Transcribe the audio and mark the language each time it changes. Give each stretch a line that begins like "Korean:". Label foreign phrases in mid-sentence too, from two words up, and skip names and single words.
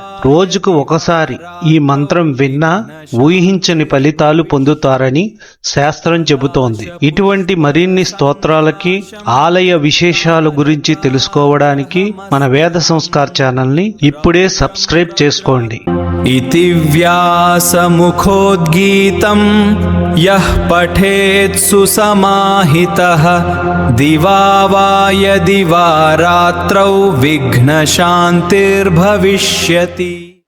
Telugu: రోజుకు ఒకసారి ఈ మంత్రం విన్నా ఊహించని ఫలితాలు పొందుతారని శాస్త్రం చెబుతోంది. ఇటువంటి మరిన్ని స్తోత్రాలకి ఆలయ విశేషాల గురించి తెలుసుకోవడానికి మన వేద సంస్కార్ ఛానల్ ని ఇప్పుడే సబ్స్క్రైబ్ చేసుకోండి.
Sanskrit: इति व्यासमुखोद्गीतं यः पठेत् सुसमाहितः दिवा वा यदि वा रात्रौ विघ्नशान्तिर्भविष्यति।